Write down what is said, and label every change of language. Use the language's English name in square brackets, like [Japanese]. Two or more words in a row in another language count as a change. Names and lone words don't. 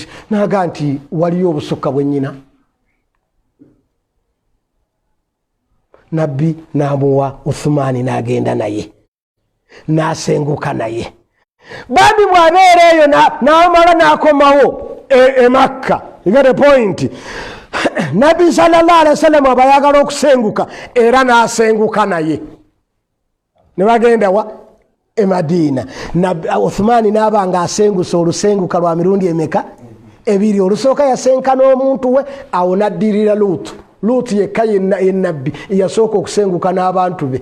[Ganda] Naga nti waliyo obusukka bwennyina. Nabbi n'amuwa Uthmani n'agenda naye n'asenguka naye. Bambi bw'abeera eyo n'amala n'akomawo e Makka. [English] You get a point. [Ganda] Nabbi [Arabic] صلى الله عليه وسلم [Ganda] aba ayagala okusenguka era n'asenguka naye. Ne bagenda wa e Madiina. Uthmani n'aba nga asengusa olusenguka lwa mirundi emeka? Ebiri. Olusooka yasenkana omuntu we awo n'addirira Luutu. Luutu yekka ye Nabbi yasooka okusenguka n'abantu be.